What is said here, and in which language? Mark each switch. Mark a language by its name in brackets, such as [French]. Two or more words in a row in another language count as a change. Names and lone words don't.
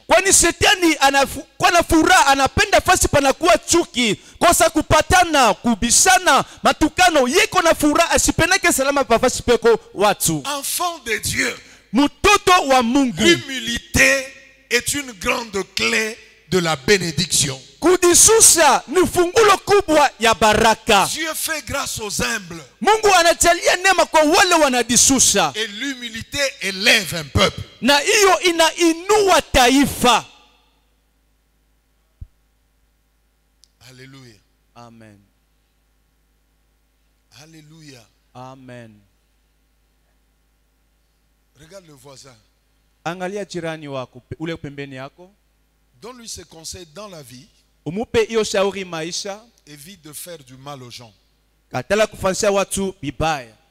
[Swahili] Kwani shetani anakuwa na furaha, anapenda fasi panakuwa chuki, kosa kupatana, kubishana, matukano, yeko na furaha, asipendeke salama pafasi peko watu. [French] Enfant de Dieu, [Swahili] Mtoto wa Mungu, [French] l'humilité est une grande clé de la bénédiction. [Swahili] kujishusha ni fungulo kubwa ya baraka. [French] Dieu fait grâce aux humbles. [Swahili] Mungu anajalia neema kwa wale wanajishusha, [French] Et l'humilité élève un peuple. [Swahili] na hiyo inainua taifa. [French] Alléluia. Amen. Alléluia. Amen. Regarde le voisin. [Swahili] Angalia jirani wako ule pembeni yako, [French] Donne-lui ses conseils dans la vie. [Swahili] umupe hiyo shauri maisha, [French] Évite de faire du mal aux gens. [Swahili] katala kufanyia watu bibaya.